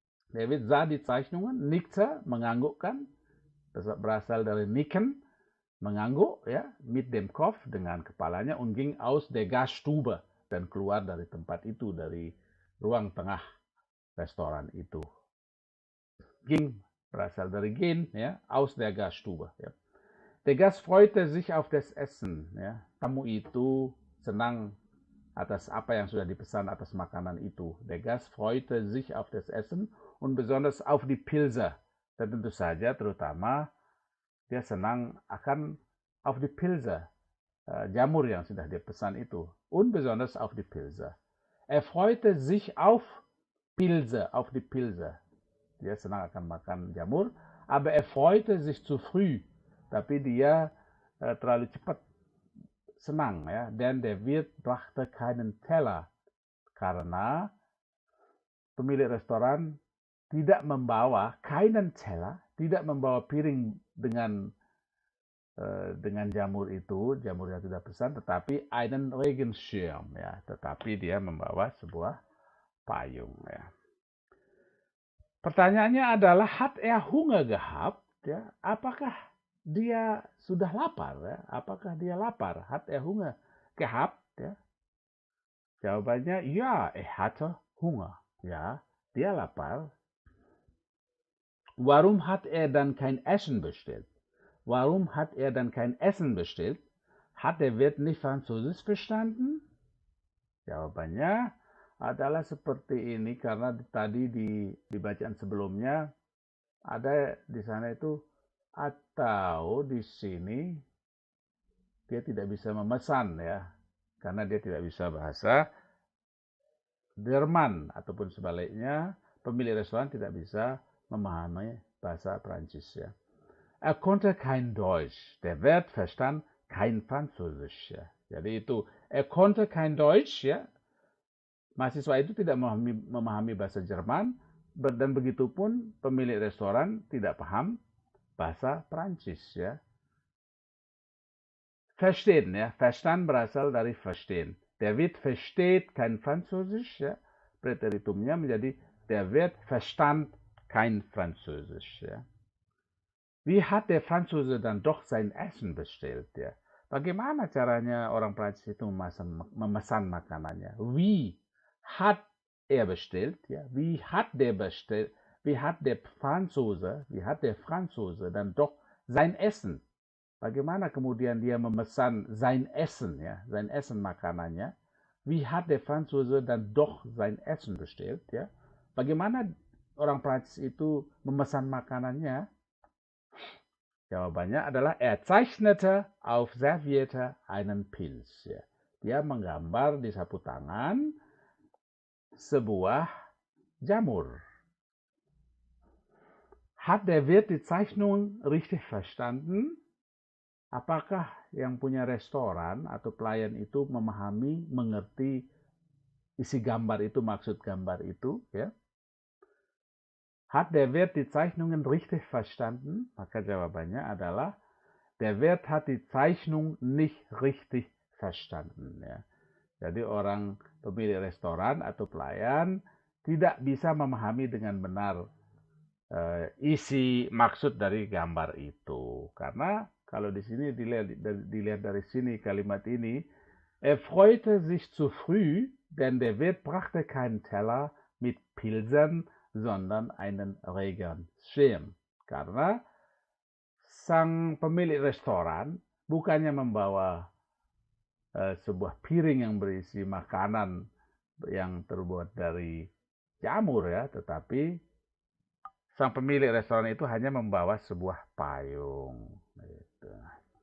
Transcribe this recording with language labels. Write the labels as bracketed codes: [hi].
[de] Der Wirt sah die Zeichnungen, nickte, [id] menganggukkan, berasal dari nicken, mengangguk, ya, [de] mit dem Kopf, [id] dengan kepalanya, [de] und ging aus der Gaststube, [id] dan keluar dari tempat itu, dari ruang tengah restoran itu. [de] Ging [id] berasal dari [de] gehen, ya, aus der Gaststube, ya. Der Gast freute sich auf das Essen, ya. [id] Tamu itu senang atas apa yang sudah dipesan, atas makanan itu. [de] Der Gast freute sich auf das Essen und besonders auf die Pilze. [id] Dan tentu saja terutama dia senang akan [de] auf die Pilze, [id] jamur yang sudah dia pesan itu. [de] Und besonders auf die Pilze. Er freute sich auf die Pilze. [id] Dia senang akan makan jamur, [de] aber er freute sich zu früh. [id] Tapi dia terlalu cepat senang, ya. [de] Denn der Wirt brachte keinen Teller, [id] karena pemilik restoran tidak membawa piring dengan jamur itu, jamur yang sudah pesan, tetapi [de] einen Regenschirm, [id] ya. Tetapi dia membawa sebuah payung, ya. Pertanyaannya adalah, [de] hat er Hunger gehabt, ya? [id] Apakah dia sudah lapar, ya? Apakah dia lapar? [de] Hat er Hunger gehabt, ya? [id] Jawabannya, [de] ja, er hatte Hunger, [id] ya, dia lapar. [de] Warum hat er dann kein Essen bestellt? Hat der Wirt nicht Französisch verstanden? [id] Jawabannya adalah seperti ini, karena tadi di bacaan sebelumnya ada di sana itu, atau di sini dia tidak bisa memesan, ya, karena dia tidak bisa bahasa Jerman, ataupun sebaliknya pemilik restoran tidak bisa memahami bahasa Prancis, ya. [de] Er konnte kein Deutsch, der Wirt verstand kein Französisch, ya. [id] Jadi itu, [de] er konnte kein Deutsch, ya. [id] Mahasiswa itu tidak memahami bahasa Jerman, dan begitupun pemilik restoran tidak paham bahasa Prancis, ya. [de] Verstehen, ya. Verstand berasal dari verstehen. Der Wirt versteht kein Französisch, ya. [id] Präteritumnya menjadi [de] der Wirt verstand kein Französisch, ya. Wie hat der Franzose dann doch sein Essen bestellt, ya? [id] Bagaimana caranya orang Prancis itu memesan makanannya? [de] Wie hat er bestellt, ya? Wie hat der Franzose dann doch sein Essen? [id] Bagaimana kemudian dia memesan [de] sein Essen, [id] ya, sein Essen makanannya? [de] Wie hat der Franzose dann doch sein Essen bestellt, ya? [id] Bagaimana orang Prancis itu memesan makanannya? Jawabannya adalah, [de] er zeichnete auf Serviette einen Pilz, ya. [id] Dia menggambar di sapu tangan sebuah jamur. [de] Hat der Wirt die Zeichnung richtig verstanden? [id] Apakah yang punya restoran atau pelayan itu mengerti isi gambar itu, maksud gambar itu, ya? [de] Hat der Wirt die Zeichnungen richtig verstanden? [id] Maka jawabannya adalah, [de] der Wirt hat die Zeichnung nicht richtig verstanden, [id] ya. Jadi orang pemilik restoran atau pelayan tidak bisa memahami dengan benar isi maksud dari gambar itu. Karena kalau di sini dilihat dari sini kalimat ini, [de] er freute sich zu früh, denn der Wirt brachte keinen Teller mit Pilsen, sondern einen Regenschirm. [id] Karena sang pemilik restoran bukannya membawa sebuah piring yang berisi makanan yang terbuat dari jamur ya, tetapi sang pemilik restoran itu hanya membawa sebuah payung. Gitu.